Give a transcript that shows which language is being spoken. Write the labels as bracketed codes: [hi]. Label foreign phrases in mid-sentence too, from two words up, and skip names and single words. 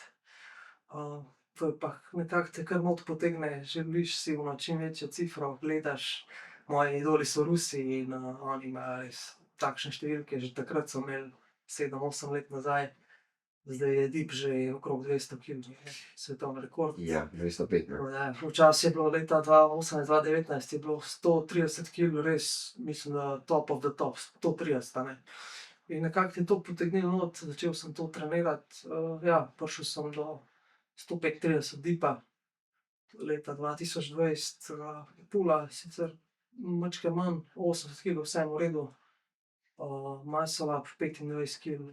[sl] To je pa nekako te kar not potegne, želiš si čim večjo cifro, gledaš, moji idoli so Rusi in oni imajo res takšne številke, že takrat so imeli 7-8 let nazaj, zdaj je dip že okrog 200 kg, svetovni rekord. Ja, 205. Včasih je bilo leta 2018-2019 je bilo 130 kg res, mislim, da [en] top of the top, [sl] 130, a ne. In nekako te je to potegnilo not, začel sem to trenirati, prišel sem do 135 dipa, leta 2020, pula sicer mačke manj, 80 kg, vse v redu, [en] muscle up [sl] 25 kg.